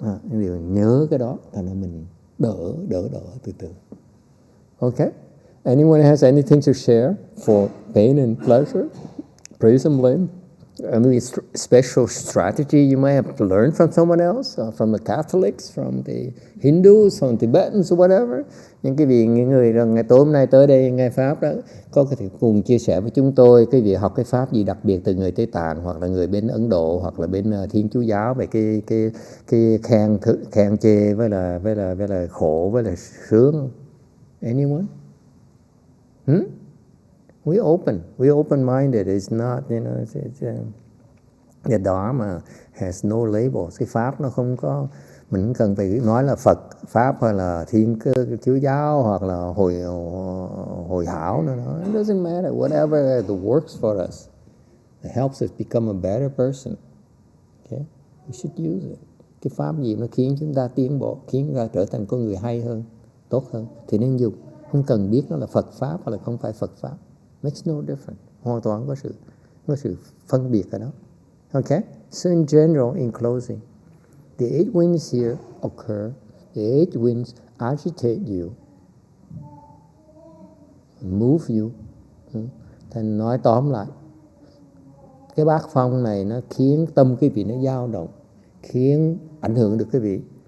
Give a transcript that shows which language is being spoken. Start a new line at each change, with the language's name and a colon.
Vietnamese: Điều nhớ cái đó thành ra mình đỡ từ từ.
English: Okay? Anyone has anything to share for pain and pleasure? Praise and blame? Any special strategy you may have learned from someone else, from the Catholics, from the Hindus, from Tibetans, or whatever?
Vietnamese: Những cái vị những người ngày tối hôm nay tới đây nghe pháp đó, có thể cùng chia sẻ với chúng tôi cái việc học cái pháp gì đặc biệt từ người Tây Tạng, hoặc là người bên Ấn Độ, hoặc là bên Thiên Chúa giáo về cái khen chê với là khổ với là sướng.
English: Anyone? We open-minded. It's not, it's the Dharma has no labels.
Vietnamese: Cái pháp nó không có Mình không cần phải nói là Phật pháp hay là Thiên Chúa giáo hoặc là Hồi Hảo nữa.
English: It doesn't matter. Whatever that works for us, it helps us become a better person. Okay? We should use it.
Vietnamese: Cái pháp gì nó khiến chúng ta tiến bộ, khiến chúng ta trở thành con người hay hơn, tốt hơn thì nên dùng. Không cần biết nó là Phật pháp hay là không phải Phật pháp.
English: Makes no difference.
Vietnamese: Hoàn toàn có sự phân biệt ở đó.
English: Okay? So in general, in closing, the 8 winds here occur. The 8 winds agitate you, move you.
Vietnamese: Thành nói tóm lại, cái bát phong này nó khiến tâm quý vị nó dao động, khiến ảnh hưởng được quý vị.